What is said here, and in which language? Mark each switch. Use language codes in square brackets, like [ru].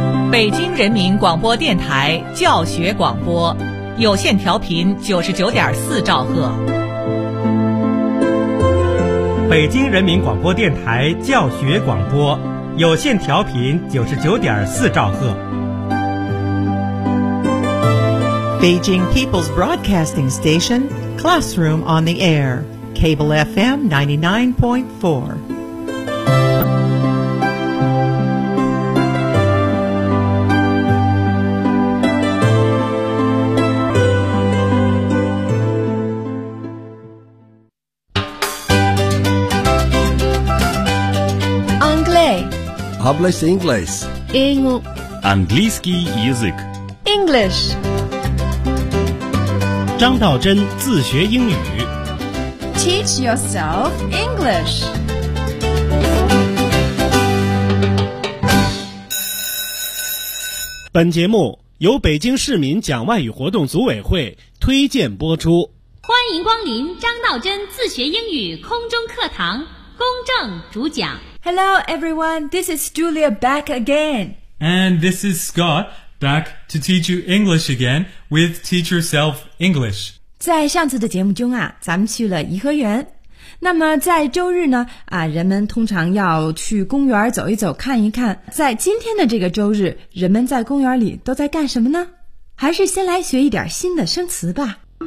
[zh] 北京人民广播电台教学广播，有线调频99.4兆赫。北京人民广播电台教学广播，有线调频99.4兆赫。 [en] Beijing People's Broadcasting Station, Classroom on the Air, Cable FM 99.4. English, English. [ru] английский язык. [en] English. [zh] 张道真自学英语. [en] Teach yourself English. [zh] 本节目由北京市民讲外语活动组委会推荐播出。欢迎光临张道真自学英语空中课堂，公正主讲。 [en] Hello everyone, this is Julia back again. And this is Scott, back to teach you English again with Teach Yourself English. [zh] 在上次的节目中啊，咱们去了颐和园。那么在周日呢，啊，人们通常要去公园走一走，看一看。在今天的这个周日，人们在公园里都在干什么呢？还是先来学一点新的生词吧。